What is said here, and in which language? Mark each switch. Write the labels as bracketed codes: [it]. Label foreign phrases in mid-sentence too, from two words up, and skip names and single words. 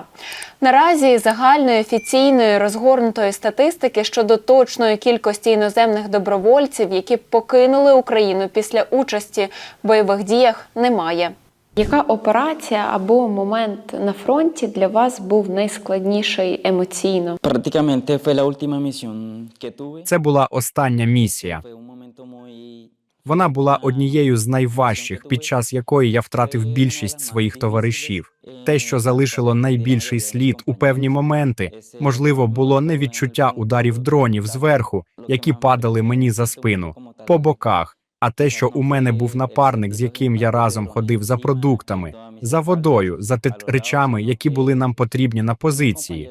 [uk] Наразі загальної, офіційної, розгорнутої статистики щодо точної кількості іноземних добровольців, які покинули Україну після участі в бойових діях, немає. Яка операція або момент на фронті для вас був найскладніший емоційно? [es] Prácticamente fue la última misión que tuve. [uk] Це була остання місія. [es] Fue un momento muy... [uk] Вона була однією з найважчих, під час якої я втратив більшість своїх товаришів. Те, що залишило найбільший слід у певні моменти, можливо, було не відчуття ударів дронів зверху, які падали мені за спину, по боках, а те, що у мене був напарник, з яким я разом ходив за продуктами, за водою, за речами, які були нам потрібні на позиції.